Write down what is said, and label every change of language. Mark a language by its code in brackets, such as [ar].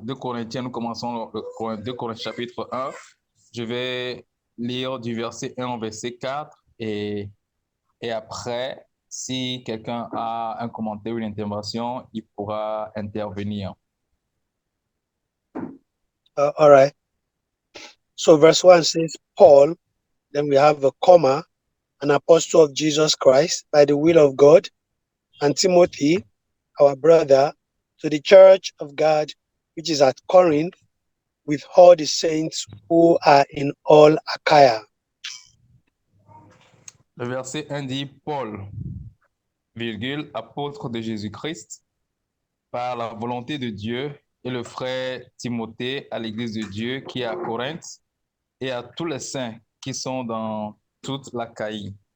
[fr] 2 Corinthiens, nous commençons le 2 Corinthiens chapitre 1. Je vais lire du verset 1 au verset 4 et après, si quelqu'un a un commentaire ou une intervention, il pourra intervenir. [en] all right. So verse 1 says, Paul, then we have a comma, an apostle of Jesus Christ by the will of God, and Timothy, our brother, to the church of God, which is at Corinth, with all the saints who are in all Achaia. [fr] Le verset 1 dit Paul, virgule, apôtre de Jésus-Christ, par la volonté de Dieu, et le frère Timothée à l'église de Dieu qui est à Corinthe, et à tous les saints qui sont dans toute l'Achaïe.